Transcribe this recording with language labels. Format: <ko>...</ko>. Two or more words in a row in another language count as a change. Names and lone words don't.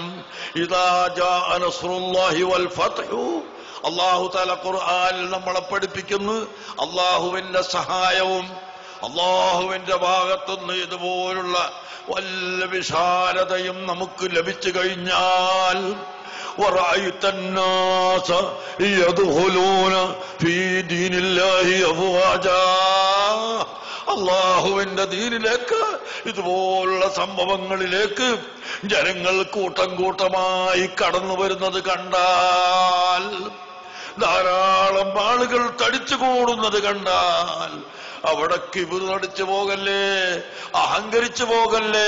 <ar>إذا جاء نصر الله والفتح,</ar> <ml>അല്ലാഹു തആല ഖുർആനിൽ നമ്മളെ പഠിപ്പിക്കുന്നു, അല്ലാഹുവിന്റെ സഹായവും അല്ലാഹുവിന്റെ ഭാഗത്തുനിന്ന് ഇതുപോലുള്ള വല്ല വിശാലതയും നമുക്ക് ലഭിച്ചു കഴിഞ്ഞാൽ,</ml> <ar>وَرَأَيْتَ النَّاسَ يَدْخُلُونَ فِي دِينِ اللَّهِ أَفْوَاجًا,</ar> <ml>അല്ലാഹുവിന്റെ ദീനിലേക്ക്, ഇതുപോലുള്ള സംഭവങ്ങളിലേക്ക് ജനങ്ങൾ കൂട്ടം കൂട്ടമായി കടന്നു വരുന്നത് കണ്ടാൽ, ധാരാളം ആളുകൾ തടിച്ചു കൂടുന്നത് കണ്ടാൽ, അവിടെ കിബിർ അടിച്ചു പോകല്ലേ, അഹങ്കരിച്ചു പോകല്ലേ.</ml>